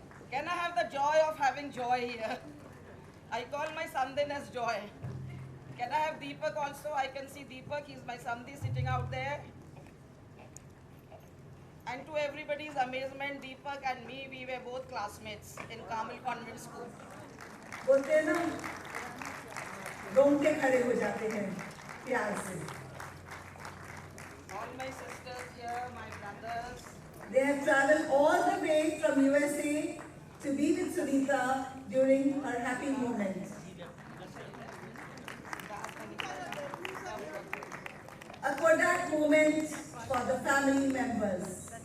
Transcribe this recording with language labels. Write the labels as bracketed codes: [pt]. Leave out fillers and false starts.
[en] Can I have the joy of having Joy here? I call my Sandin as Joy. Can I have Deepak also? I can see Deepak, he's my Sandhi sitting out there. And to everybody's amazement, Deepak and me, we were both classmates in Carmel Convent School. [hi] बोलते हैं ना, रोंगटे खड़े हो जाते हैं प्यार से. [en] All my sisters here, my brothers. They have traveled all the way from USA to be with Sunita during her happy moment. A Kodak moment for the family members.